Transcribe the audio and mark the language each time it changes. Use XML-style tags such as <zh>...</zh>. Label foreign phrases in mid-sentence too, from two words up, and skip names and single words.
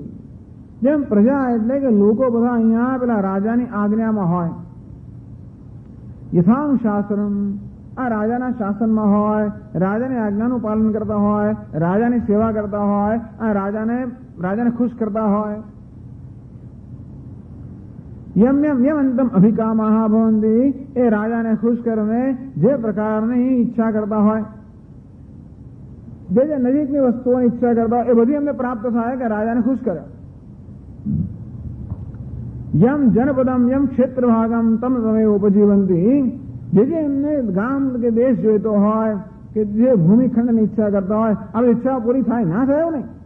<gu>જેમ પ્રજા એટલે કે લોકો બધા અહીંયા પેલા રાજાની આજ્ઞામાં હોય, યથાનુશાસનમ, આ રાજાના શાસનમાં હોય, રાજાની આજ્ઞાનું પાલન કરતા હોય, રાજાની સેવા કરતા હોય, આ રાજાને ખુશ કરતા હોય.</gu> <sa>यम यम यम अंतम अभिकामाः भवन्ति,</sa> <gu>એ રાજાને ખુશ કરીને જે પ્રકારની ઈચ્છા કરતા હોય, જે નજીકની વસ્તુઓની ઈચ્છા કરતા હોય એ બધી એમને પ્રાપ્ત થાય કે રાજાને ખુશ કરે.</gu> <sa>યમ જનપદમ યમ ક્ષેત્રભાગમ તમ તમેવ ઉપજીવંતી,</sa> <gu>જે એમને ગામ કે દેશ જોઈતો હોય કે જે ભૂમિખંડની ઈચ્છા કરતા હોય, આ ઈચ્છા પૂરી થાય ના થાય એવું નહીં.</gu>